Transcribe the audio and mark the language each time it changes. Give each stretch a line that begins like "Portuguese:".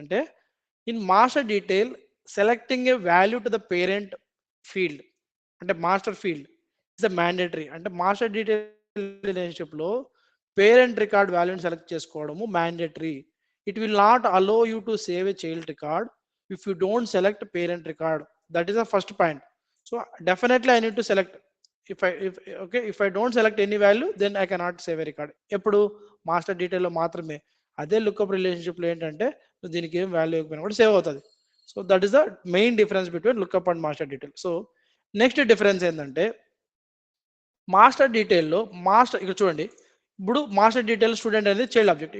English: అంటే in master detail selecting a value to the parent field, అంటే master field is the mandatory.
Telugu: అంటే master detail relationship లో parent record వాల్యూని select చేసుకోవడము mandatory.
English: It will not allow you to save a child record if you don't select parent record. That is the first point. So definitely I need to select. if I don't select any value, then I cannot save a record.
Telugu: ఎప్పుడు? Master detail లో మాత్రమే. అదే lookup relationship లో ఏంటంటే దీనికి ఏం value ఇవ్వకపోయినా కూడా సేవ్ అవుతుంది.
English: So that is the main difference between lookup and master detail.
Telugu: So next difference ఏంటంటే మాస్టర్ డీటెయిల్లో ఇక్కడ చూడండి, ఇప్పుడు మాస్టర్ డీటెయిల్ స్టూడెంట్ అనేది చైల్డ్ ఆబ్జెక్ట్.